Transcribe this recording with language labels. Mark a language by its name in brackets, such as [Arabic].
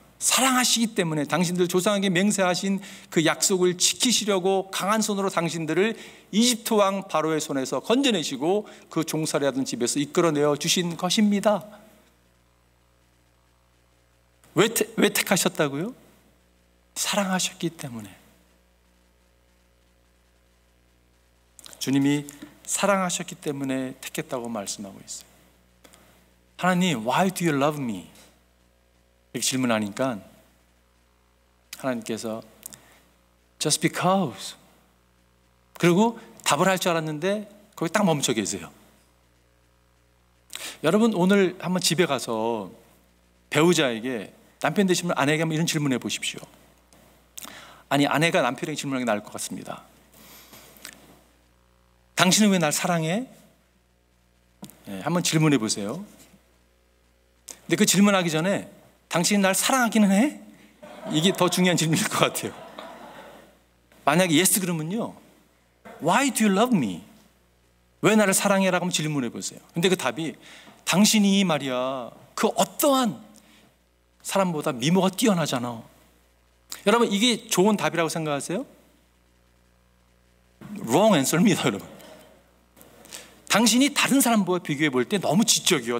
[Korean] 사랑하시기 때문에 당신들 조상에게 맹세하신 그 약속을 지키시려고 강한 손으로 당신들을 이집트 왕 바로의 손에서 건져내시고 그 종살이하던 집에서 이끌어내어 주신 것입니다. 왜 택하셨다고요? 사랑하셨기 때문에. 주님이 사랑하셨기 때문에 택했다고 말씀하고 있어요. [English] 하나님, why do you love me? [Korean] 이렇게 질문하니까 하나님께서 [English] just because. [Korean] 그리고 답을 할 줄 알았는데 거기 딱 멈춰 계세요. 여러분, 오늘 한번 집에 가서 배우자에게, 남편 되시면 아내에게 한번 이런 질문해 보십시오. 아니, 아내가 남편에게 질문하는 게 나을 것 같습니다. 당신은 왜 날 사랑해? 한번 질문해 보세요. 근데 그 질문하기 전에 당신이 날 사랑하기는 해? 이게 더 중요한 질문일 것 같아요. 만약에 yes 그러면요, [English] Why do you love me? [Korean] 왜 나를 사랑해라고 한번 질문해 보세요. 근데 그 답이 당신이 말이야 그 어떠한 사람보다 미모가 뛰어나잖아. 여러분, 이게 좋은 답이라고 생각하세요? [English] Wrong answer [Korean] 입니다, 여러분. 당신이 다른 사람과 비교해 볼 때 너무 지적이요.